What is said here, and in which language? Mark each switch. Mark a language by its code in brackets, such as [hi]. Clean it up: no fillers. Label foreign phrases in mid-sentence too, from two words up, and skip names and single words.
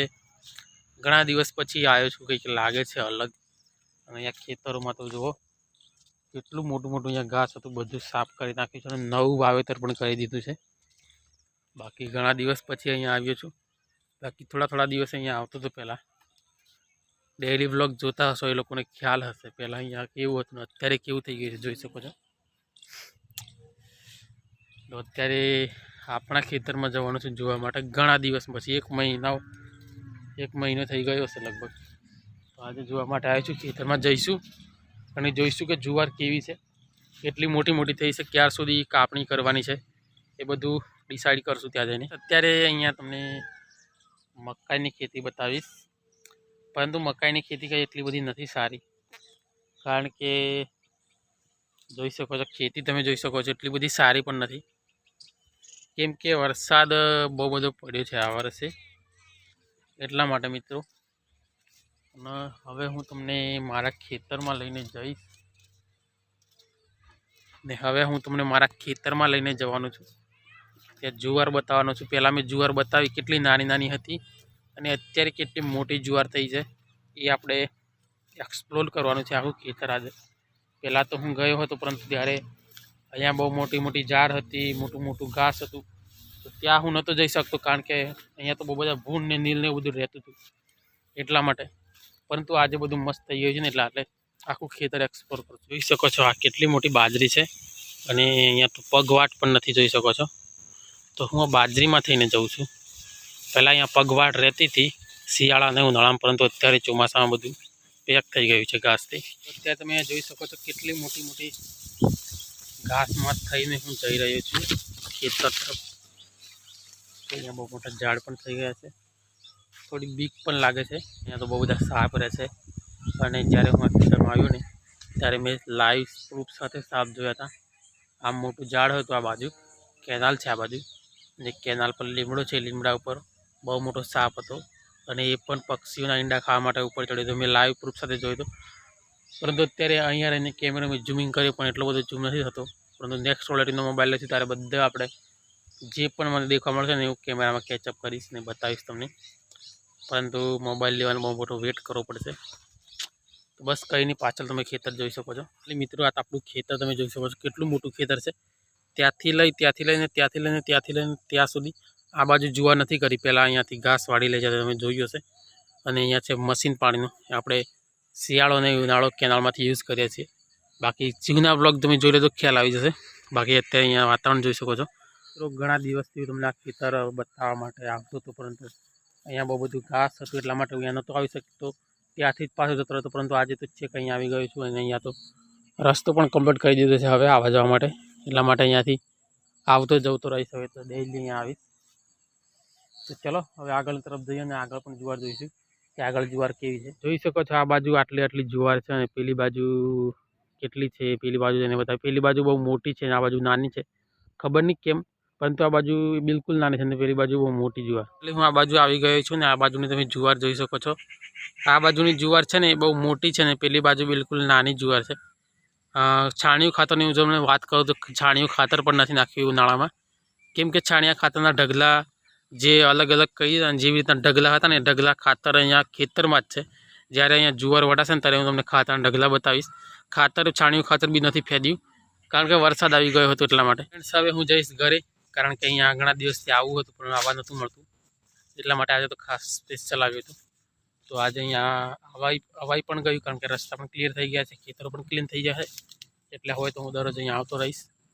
[gu] ઘણા દિવસ પછી આવ્યો છું, કંઈક લાગે છે અલગ। અને અહીંયા ખેતરોમાં તો જુઓ કેટલું મોટું મોટું અહીંયા ઘાસ હતું, બધું સાફ કરી નાખ્યું છે અને નવું વાવેતર પણ કરી દીધું છે। બાકી ઘણા દિવસ પછી અહીંયા આવ્યો છું। બાકી થોડા દિવસ અહીંયા આવતો હતો પહેલાં। [en] daily vlog [gu] જોતા હશો એ લોકોને ખ્યાલ હશે પહેલા અહીંયા કેવું હતું અત્યારે કેવું થઈ ગયું છે જોઈ શકો છો। તો અત્યારે આપણા ખેતરમાં જવાનું છે જોવા માટે ઘણા દિવસ પછી એક મહિનો થઈ ગયો હશે લગભગ। તો આજ જોવા માટે આવ્યો છું, ખેતરમાં જઈશું અને જોઈશું કે જુવાર કેવી છે, કેટલી મોટી મોટી થઈ છે, ક્યાર સુધી કાપણી કરવાની છે એ બધું ડિસાઇડ કરશું ત્યાં જઈને। અત્યારે અહીંયા તમને મકાઈની ખેતી બતાવીશ, પરંતુ મકાઈની ખેતી કઈ એટલી બધી નથી સારી, કારણ કે જોઈ શકો છો ખેતી તમે જોઈ શકો છો એટલી બધી સારી પણ નથી, કેમ કે વરસાદ બહુ બધો પડ્યો છે આ વર્ષે, એટલા માટે મિત્રો। અને હવે હું તમને મારા ખેતરમાં લઈને જઈશ ને હવે હું તમને મારા ખેતરમાં લઈને જવાનો છું। ત્યાં જુવાર બતાવવાનો છું। પહેલા મેં જુવાર બતાવી કેટલી નાની નાની હતી અને અત્યારે કેટલી મોટી જુવાર થઈ છે એ આપણે એક્સપ્લોર કરવાનું છે આખું ખેતર આજે। પહેલાં તો હું ગયો હતો, પરંતુ ત્યારે અહીંયા બહુ મોટી મોટી ઝાડ હતી, મોટું મોટું ઘાસ હતું, તો ત્યાં હું નહોતો જઈ શકતો, કારણ કે અહીંયા તો બહુ બધા ભૂંડ ને નીલ ને બધું રહેતું હતું એટલા માટે। પરંતુ આજે બધું મસ્ત થઈ ગયું છે ને, એટલે આપણે આખું ખેતર એક્સપ્લોર કરું। જોઈ શકો છો આ કેટલી મોટી બાજરી છે અને અહીંયા તો પગવાટ પણ નથી, જોઈ શકો છો। તો હું આ બાજરીમાં થઈને જઉં છું। પહેલા અં પગવાટ રહતી થી શિયાળા ને ઉનાળા, પરંતુ અત્યારે ચોમાસા મેં બધું પેક થઈ ગયું છે ઘાસ થી। અત્યારે તમે જોઈ શકો છો કેટલી મોટી મોટી ઘાસ મેં થઈને હું જઈ રહ્યો છું ખેતર તરફ। તો અહીંયા બહુ મોટા ઝાડ પણ થઈ ગયા છે, થોડી બીક પણ લાગે છે। અહીંયા તો બહુ બધા સાપ રહે છે અને જ્યારે હું આ ખેતરમાં આવ્યો ને ત્યારે મેં [en] live proof [gu] સાથે સાપ જોયા થા। આ મોટું ઝાડ હતું, આ બાજુ કેનાલ છે, આ બાજુ જે કેનાલ પર લીમડો छे, લીમડા ઉપર બહુ મોટો સાપ હતો અને એ પણ પક્ષીઓના ઈંડા ખાવા માટે ઉપર ચઢ્યો તો। मैं [en] live proof [gu] સાથે જોયો તો, પરંતુ અત્યારે અહીંયા રહીને કેમેરા મેં ઝૂમિંગ કર્યું પણ એટલો બધો ઝૂમ નથી થતો। પરંતુ નેક્સ્ટ ક્વૉલિટીનો મોબાઇલ લઈશ ત્યારે બધે આપણે જે પણ મને દેખવા મળશે ને એવું કેમેરામાં કેચઅપ કરીશ ને બતાવીશ તમને। પરંતુ મોબાઇલ લેવાનો બહુ મોટો વેટ કરવો પડશે। તો બસ કઈ નહીં, પાછળ તમે ખેતર જોઈ શકો છો। એટલે મિત્રો આ આપણું ખેતર તમે જોઈ શકો છો કેટલું મોટું ખેતર છે। ત્યાંથી લઈને ત્યાં સુધી આ બાજુ જુવાર નહીં કરી, પહેલા અહીંયાથી ઘાસ વાડી લઈ જતા તમે જોયું હશે। અને અહીંયા છે મશીન પાણીનું, આપણે શિયાળો ને ઉનાળો કેનાલમાંથી યૂઝ કરીએ છીએ। બાકી જૂના બ્લૉગ તમે જોઈ લો તો ખ્યાલ આવી જશે। બાકી અત્યારે અહીંયા વાતાવરણ જોઈ શકો છો। તો ઘણા દિવસથી તમને આ ખેતર બતાવવા માટે આવતો તો, પરંતુ અહીંયા બહુ બધું ઘાસ હતું એટલા માટે હું અહીંયા નહોતો આવી શકતો, ત્યાંથી જ પાછો જતો રહ્યો। परंतु આજે તો છેક અહીંયા આવી ગયો છું અને અહીંયા તો રસ્તો પણ કમ્પ્લીટ કરી દીધો છે હવે આવવા જવા માટે, એટલા માટે અહીંયાથી આવતો જતો રહીશ। હવે તો ડેઈલી અહીંયા આવીશ। તો ચલો હવે આગળ તરફ જઈએ અને આગળ પણ જુવાર જોઈશું કે આગળ જુવાર કેવી છે। જોઈ શકો છો આ બાજુ આટલી આટલી જુવાર છે અને પેલી બાજુ કેટલી છે, પેલી બાજુ જઈને બતાવી। પેલી બાજુ બહુ મોટી છે, આ બાજુ નાની છે, ખબર નહીં કેમ, પરંતુ આ બાજુ બિલ્કુલ નાની છે, પેલી બાજુ બહુ મોટી જુવાર। એટલે હું આ બાજુ આવી ગયો છું ને આ બાજુની તમે जुवार જોઈ શકો છો। આ બાજુની जुवार છે ને બહુ મોટી છે ને પેલી બાજુ બિલકુલ નાની जुवार છે। છાણિયું ખાતરની જો મને વાત કરું તો છાણિયું ખાતર પણ નથી નાખ્યું ઉનાળામાં, કેમ કે છાણિયા ખાતરના ઢગલા જે અલગ અલગ કહી જેવી રીતના ઢગલા હતા ને ઢગલા ખાતર અહીંયા ખેતરમાં જ છે। જ્યારે અહીંયા જુવાર વઢાશે ને ત્યારે હું તમને ખાતરના ઢગલા બતાવીશ। ખાતર છાણિયું ખાતર બી નથી ફેદ્યું, કારણ કે વરસાદ આવી ગયો હતો એટલા માટે। હવે હું જઈશ ઘરે, કારણ કે અહીંયા ઘણા દિવસથી આવવું હતું પણ આવવા નહોતું મળતું, એટલા માટે આજે તો ખાસ સ્પેશિયલ આવ્યો હતો। તો આજે અહીંયા અવાઈ પણ ગયું, કારણ કે રસ્તા પણ ક્લિયર થઈ ગયા છે, ખેતરો પણ ક્લીન થઈ જશે, એટલે હવે તો હું દરરોજ અહીંયા આવતો રહીશ।